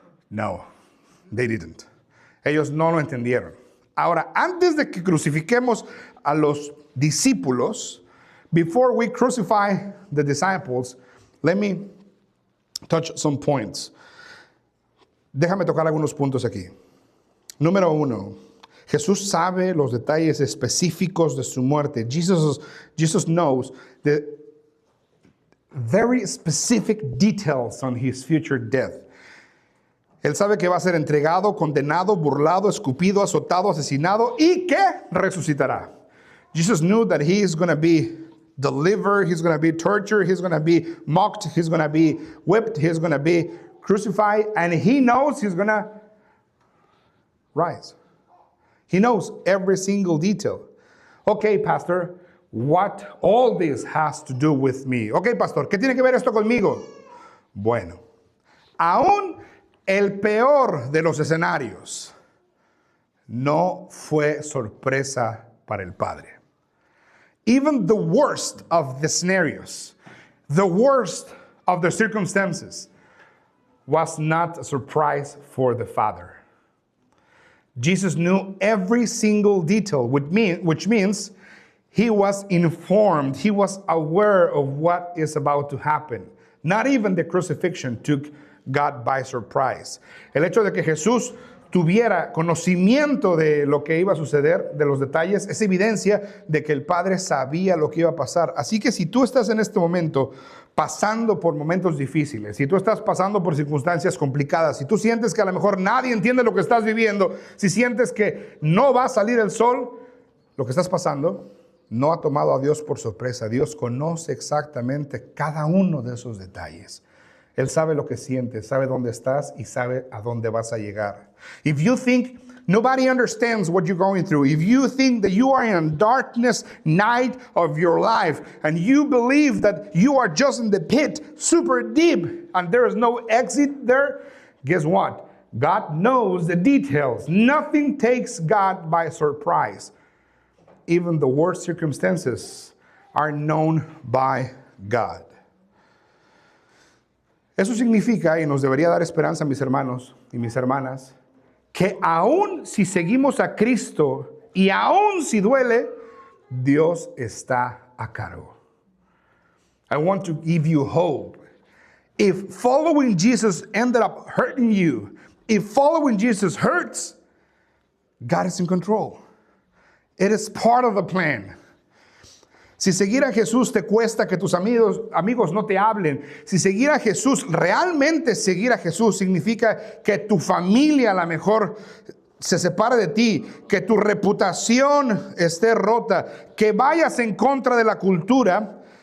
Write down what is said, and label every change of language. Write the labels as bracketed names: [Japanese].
[English] No, they didn't. [Spanish] Ellos no lo entendieron. Ahora, antes de que crucifiquemos a los discípulos, [English] before we crucify the disciples, let me touch some points. [Spanish] Déjame tocar algunos puntos aquí. Número 1, Jesús sabe los detalles específicos de su muerte. [English] Jesus knows the very specific details on his future death. [Spanish] Él sabe que va a ser entregado, condenado, burlado, escupido, azotado, asesinado y que resucitará. [English] Jesus knew that he is going to be delivered, he's going to be tortured, he's going to be mocked, he's going to be whipped, he's going to be crucified, and he knows he's going to rise. He knows every single detail. Okay, Pastor, what all this has to do with me? [Spanish] Okay, Pastor, ¿qué tiene que ver esto conmigo? Bueno, aún el peor de los escenarios no fue sorpresa para el Padre. [English] Even the worst of the scenarios, the worst of the circumstances was not a surprise for the Father. Jesus knew every single detail, which means he was informed, he was aware of what is about to happen. Not even the crucifixion took God by surprise. [Spanish] El hecho de que Jesús tuviera conocimiento de lo que iba a suceder, de los detalles, es evidencia de que el Padre sabía lo que iba a pasar. Así que si tú estás en este momento pasando por momentos difíciles, si tú estás pasando por circunstancias complicadas, si tú sientes que a lo mejor nadie entiende lo que estás viviendo, si sientes que no va a salir el sol, lo que estás pasando no ha tomado a Dios por sorpresa. Dios conoce exactamente cada uno de esos detalles. Él sabe lo que sientes, sabe dónde estás y sabe a dónde vas a llegar. [English] If you think nobody understands what you're going through, if you think that you are in a darkness night of your life and you believe that you are just in the pit, super deep, and there is no exit there, guess what? God knows the details. Nothing takes God by surprise. Even the worst circumstances are known by God. [Spanish] Eso significa, y nos debería dar esperanza, mis hermanos y mis hermanas, que aún si seguimos a Cristo y aún si duele, Dios está a cargo. [English] I want to give you hope. If following Jesus ended up hurting you, if following Jesus hurts, God is in control. It is part of the plan. [Spanish] Si seguir a Jesús te cuesta que tus amigos no te hablen, si seguir a Jesús, realmente seguir a Jesús significa que tu familia a lo mejor se separe de ti, que tu reputación esté rota, que vayas en contra de la cultura.